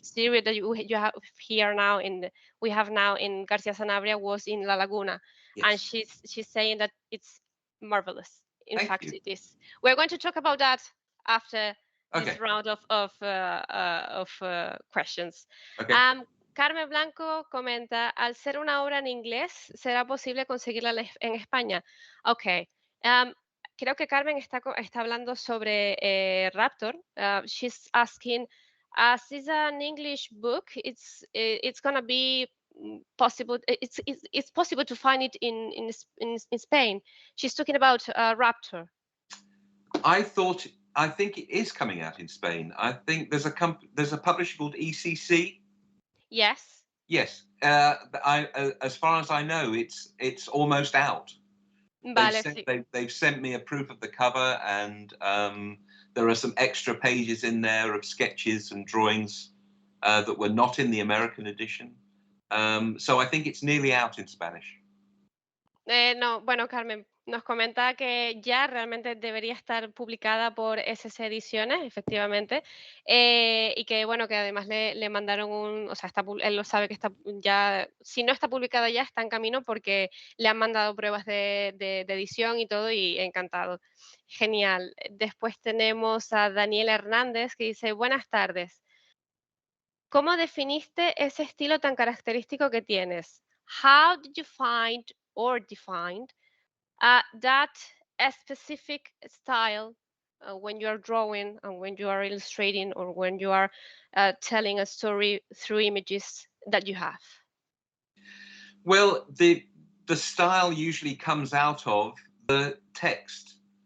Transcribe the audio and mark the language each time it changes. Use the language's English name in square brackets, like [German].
[English] series that you have here now we have now in Garcia Sanabria was in La Laguna, and Yes. she's saying that it's marvelous. In Thank fact, you. it is. We're going to talk about that after Okay. this round of questions. Okay. [Spanish] Um, Carmen Blanco comenta, al ser una obra en inglés, ¿será posible conseguirla en España? Okay. Um, creo que Carmen está hablando sobre Raptor. [English] She's asking, as is an English book, it's gonna be possible. It's possible to find it in Spain. She's talking about Raptor. I think it is coming out in Spain. I think there's a publisher called ECC. Yes. Yes, as far as I know, it's almost out. [Spanish] Vale, sí. [English] They've sent me a proof of the cover, and there are some extra pages in there of sketches and drawings that were not in the American edition. So I think it's nearly out in Spanish. [Spanish] No, bueno, Carmen nos comenta que ya realmente debería estar publicada por SS Ediciones, efectivamente, y que bueno, que además le mandaron o sea, él lo sabe que está ya, si no está publicada ya, está en camino porque le han mandado pruebas de edición y todo y encantado. Genial. Después tenemos a Daniel Hernández que dice, buenas tardes. ¿Cómo definiste ese estilo tan característico que tienes? [English] How did you find or define that a specific style when you are drawing and when you are illustrating or when you are telling a story through images that you have? Well, the style usually comes out of the text.